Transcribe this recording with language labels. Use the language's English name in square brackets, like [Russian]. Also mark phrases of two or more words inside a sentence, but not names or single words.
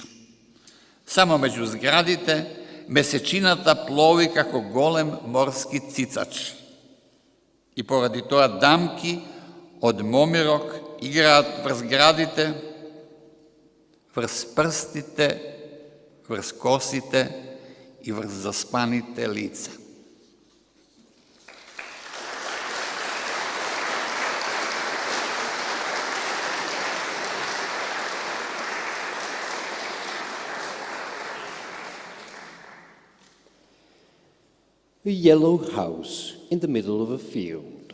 [Macedonian] Само меѓу зградите месечината плови како голем морски цицач. И поради тоа дамки од момирок играат врз градите, врз прстите, врз косите и врз заспаните лица. [English] A yellow house in the middle of a field.